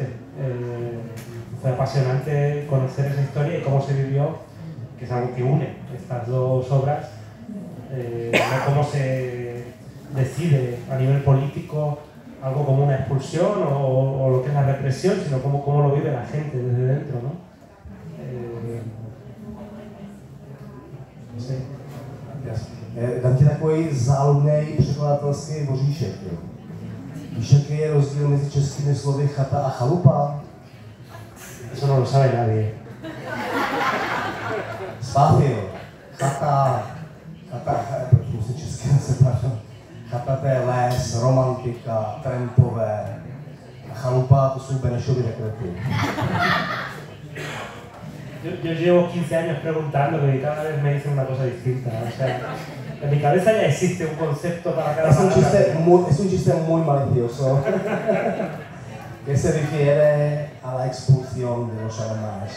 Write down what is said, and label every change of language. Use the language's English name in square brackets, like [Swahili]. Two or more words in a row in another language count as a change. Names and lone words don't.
[Spanish] Fue apasionante conocer esa historia y cómo se vivió, que es algo que une estas dos obras. No cómo se decide a nivel político algo como una expulsión o lo que es la represión, sino cómo lo vive la gente desde dentro, ¿no? Sí. [Czech] Dám ti takový záludný překladatelský voříšek. Víš, jaký je rozdíl mezi českými slovy chata a chalupa? [Spanish] Eso no lo sabe nadie. Spáfil. [Czech] Chata, proč musím česky pardon. Chata to je les, romantika, trampové. A chalupa to jsou Benešovy dekrety. [Spanish] Yo llevo 15 años preguntándolo y cada vez me dicen una cosa distinta. O sea, en mi cabeza ya existe un concepto para cada palabra. Es un chiste muy malicioso que se refiere a la expulsión de los alemanes.